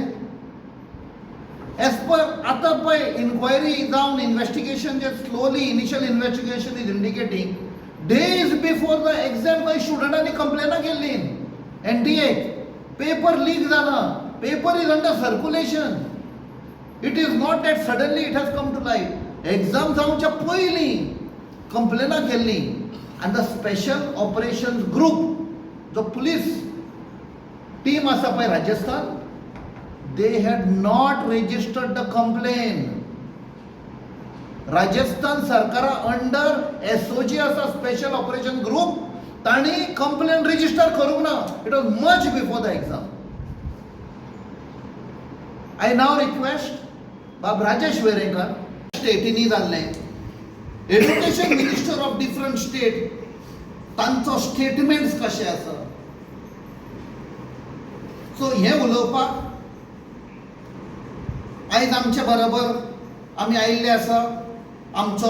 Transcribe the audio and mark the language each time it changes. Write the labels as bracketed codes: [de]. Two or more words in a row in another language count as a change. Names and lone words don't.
[en] As per [kok] आतां पळय इन्क्वायरी जावन इन्व्हेस्टिगेशन जे [en] slowly initial investigation is indicating days before the exam [kok] खंय स्टुडंटांनी कंप्लेनां केल्ली NTA पेपर लीक जाला, [en] paper is under circulation. It is not that suddenly it has come to light. [kok] एग्जाम जावच्या पयलीं कंप्लेनां केल्ली आनी [en] the Special Operation Group [kok] जो पुलीस टीम आसा पळय राजस्थान, [en] they had not registered the complaint. [kok] राजस्थान सरकारा अंडर SOG आसा स्पेशल ऑपरेशन ग्रुप, तांणी कंप्लेन रजिस्टर करूंक ना. [en] It was much before the exam. I now request बाब राजेश वेरेंकर, [kok] स्टेटीनी जाल्ले [en] education minister of different state, [kok] तांचो स्टेटमेंट्स कशे आसा. सो हे उलोवपाक आयज आमचे बरोबर आमी आयिल्ले आसा आमचो